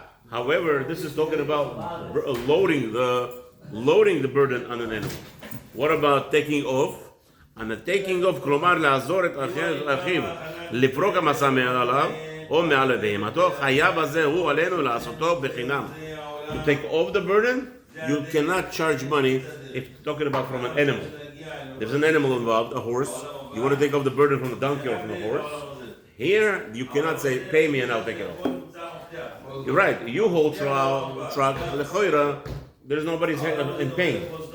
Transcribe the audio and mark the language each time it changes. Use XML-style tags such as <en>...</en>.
<en>However, this is talking about loading the burden on an animal. What about taking off? And the taking off,</en> <he>כלומר לעזור את אחיו לפרוק המסע מעליו או מעל בהמתו, חייב הזה הוא עלינו לעשותו בחינם.</he> <en>To take off the burden, you cannot charge money if you're talking about from an animal. There's an animal involved, a horse. You want to take off the burden from the donkey or from the horse. Here, you cannot say, pay me and I'll take it off. You're right. You hold truck, lechoira, there's nobody in pain.</en>